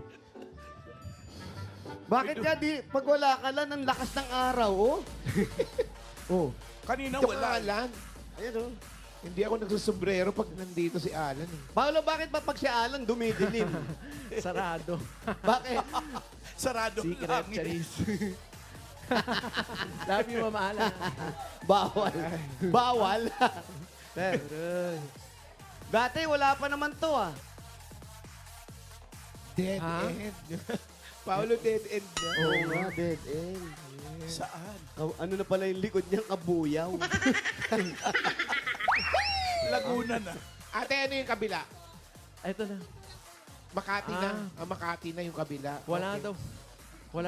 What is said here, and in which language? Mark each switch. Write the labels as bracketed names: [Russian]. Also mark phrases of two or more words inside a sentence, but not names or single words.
[Filipino] Bakit nga pag wala ka lang, ang lakas ng araw, oh? Oh, Kanina ito wala. Alan. Ayan, oh. Hindi ako nagsusombrero pag nandito si Alan. Eh. Paolo, bakit ba pag si Alan dumidilim? Sarado. Bakit? Sarado ang Secret hangin. Charis. [English] Love you, Mama Ala. [Filipino] Bawal. Bawal. Aray. Dati wala pa naman to ah. Dead Ha? [English] end. Paolo, dead end na. [Filipino] Oo nga, [English] dead end. [Filipino] Saan? Ano na pala yung likod niyang kabuyaw? Laguna na. Ate, ano yung kabila? Ito na. Makati na. Makati na yung kabila. Wala Okay. daw. Wala